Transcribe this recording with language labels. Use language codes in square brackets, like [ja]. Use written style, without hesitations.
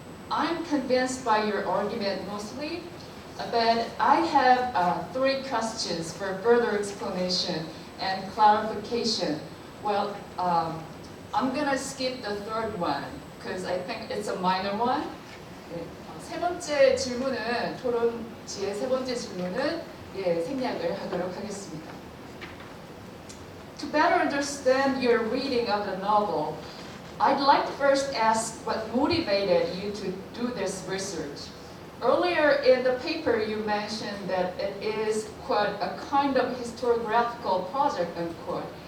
[en] I'm convinced by your argument mostly, but I have 3 questions for further explanation and clarification. Well, I'm gonna skip the 3rd one because I think it's a minor one. [ko] 세 번째 질문은 토론지의 세 번째 질문은 생략을 하도록 하겠습니다. [en] To better understand your reading of the novel, I'd like to first ask what motivated you to do this research. Earlier in the paper, you mentioned that it is, quote, a kind of historiographical project, unquote.